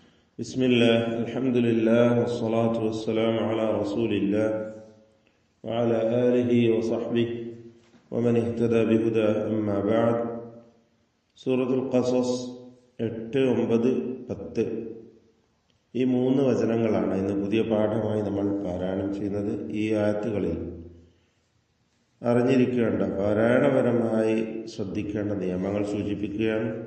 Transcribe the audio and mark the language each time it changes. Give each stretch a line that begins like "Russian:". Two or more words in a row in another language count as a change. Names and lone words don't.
Arabic: بسم الله الحمد لله والصلاة والسلام على رسول الله وعلى آله وصحبه ومن اهتدى بهدى أما بعد.
Malayalam: സൂറത്തുൽ ഖസസ് 8, 9, 10 ഈ 3 വചനങ്ങളാണ് ഇന്ന് പുതിയ പാഠമായി നമ്മൾ പാരായണം ചെയ്യുന്നത്. ഈ ആയത്തുകളിൽ അറിഞ്ഞിരിക്കേണ്ട പാരായണപരമായി ശ്രദ്ധിക്കേണ്ട നിയമങ്ങൾ സൂചിപ്പിക്കുകയാണ്.